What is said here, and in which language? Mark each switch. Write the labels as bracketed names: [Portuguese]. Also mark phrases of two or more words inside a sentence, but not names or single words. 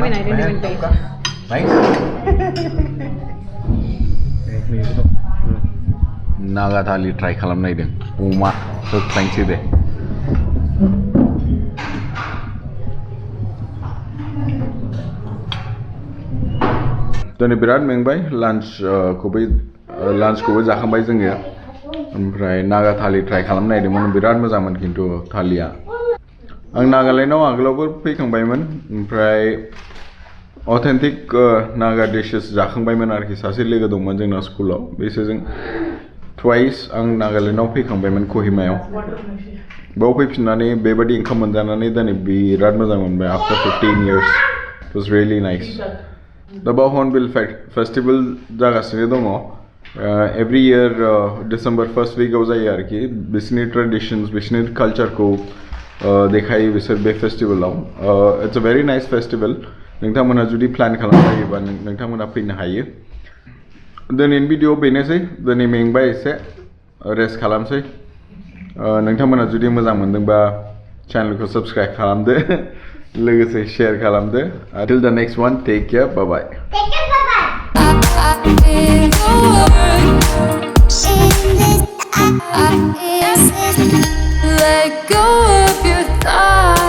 [English] Nice. [Bodo] नागा थाली ट्राई खालामनाय दों अमा होख्लांसै दे दिनै बिराद मेंबाय लान्चखौबो जाखांबाय जोङो ओमफ्राय नागा थाली ट्राई खालामनो नागिरदोंमोन बिराद मोजांमोन खिन्थु थालिया आं नागालेन्डआव आगोलावबो फैखांबायमोन ओमफ्राय अथेन्टिक नागा डिशेस जाखांबायमोन आरोखि सासे लोगो दंमोन जोंना स्कुलाव बिसोरजों ट्वाइस आं नागालेन्डआव फैखांबायमोन कहिमायाव बाव फैफिननानै बेबायदि ओंखाम मोनजानानै दिनै बिराद मोजां मोनबाय [English] after 15 years it was really nice [Bodo] दा बाव हर्नबिल फेस्टिवल जागासिनो दङ [English] every year December first [Bodo] वीकआव जायो आरोखि बिसोरनि ट्रेडिशन्स बिसोरनि कालचारखौ देखायो बिसोर बे फेस्टिवलाव [English] it's a very nice festival [Bodo] नोंथांमोना जुदि प्लान खालामजायोबा नोंथांमोना फैनो हायो दिनैनि भिडिअ बेनोसै दिनै मेंबाय एसे रेस्ट खालामसै नोंथांमोना जुदि मोजां मोनदोंबा चैनलखौ सब्सक्राइब खालामदो लोगोसे शेयर खालामदो [English] until the next one take care bye bye let go of your thoughts